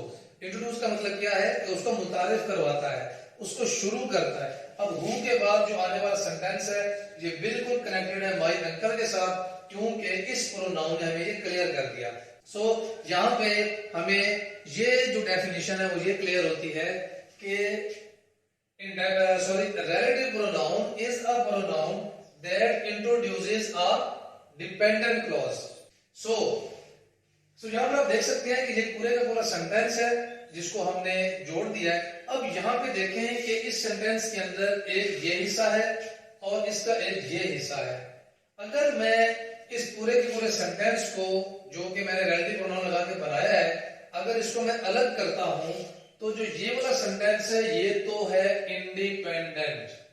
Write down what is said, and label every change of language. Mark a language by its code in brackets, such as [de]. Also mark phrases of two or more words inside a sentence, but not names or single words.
[ur] انٹروڈیوس کا مطلب کیا ہے کہ اس کو متعارف کرواتا ہے، اس کو شروع کرتا ہے. اب ہو کے بعد جو آنے والا سینٹینس ہے یہ بالکل کنیکٹڈ ہے [en] my uncle [ur] کے ساتھ، کیونکہ اس پروناؤن نے ہمیں یہ کلیئر کر دیا. سو یہاں پہ ہمیں یہ جو ڈیفینیشن ہے وہ یہ کلیئر ہوتی ہے کہ [en] relative pronoun is a pronoun that introduces a dependent clause. [ur] So یہاں پر آپ دیکھ سکتے ہیں کہ یہ پورے کا پورا سینٹینس ہے جس کو ہم نے جوڑ دیا ہے. اب یہاں پہ دیکھیں کہ اس سینٹینس کے اندر ایک یہ حصہ ہے اور اس کا ایک یہ حصہ ہے. اگر میں اس پورے کے پورے سینٹینس کو جو کہ میں نے [en] relative pronoun [ur] لگا کے بنایا ہے، اگر اس کو میں الگ کرتا ہوں تو جو یہ والا سینٹینس ہے یہ تو ہے انڈیپینڈنٹ.